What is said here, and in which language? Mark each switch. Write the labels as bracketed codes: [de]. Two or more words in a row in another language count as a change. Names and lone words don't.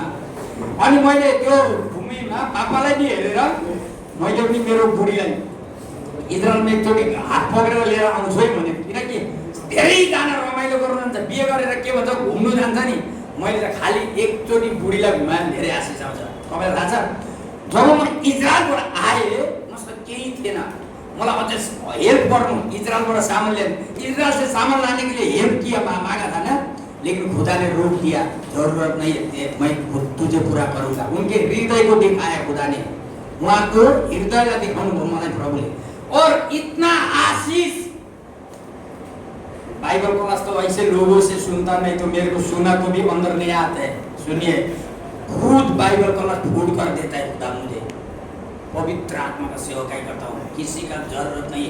[ne] अनि मैले त्यो भूमिमा पापालाई नि हेरेर मैले पनि मेरो बुढीलाई इजरायलमा एकचोटि हात पक्रेर लिएर आउँछु है भने, किनकि धेरैजना रमाइलो गर्नु जान्छ, बिहे गरेर के भन्छ घुम्नु जान्छ नि। मैले त खालि एकचोटि बुढीलाई घुमाएँ, धेरै आशिष आउँछ। तपाईँलाई थाहा छ, जब म इजरायलबाट आएँ मसँग केही थिएन, मलाई अझै हेल्प गर्नु, इजरायलबाट सामान ल्याउनु, [hi] इजरायल से सामान लाने के लिए हेल्प किया, मांगा था ना, लेकिन खुदा ने रोक दिया। जरूरत नहीं है, मैं तुझे पूरा करूँगा। उनके हृदय को दिखाया खुदा ने, [ne] वहाँ को हृदय दिखाउनु भयो मलाई प्रभुले। [hi] और इतना आशीष, [en] Bible class [hi] तो ऐसे लोगों से सुनता नहीं, तो मेरे को सुना तो भी अंदर नहीं आता है। सुनिए, खुद [en] Bible class [hi] ढूंढ कर देता है खुदा मुझे। पवित्र आत्मा का सेवकाई करता हूँ, किसी का जरूरत नहीं है।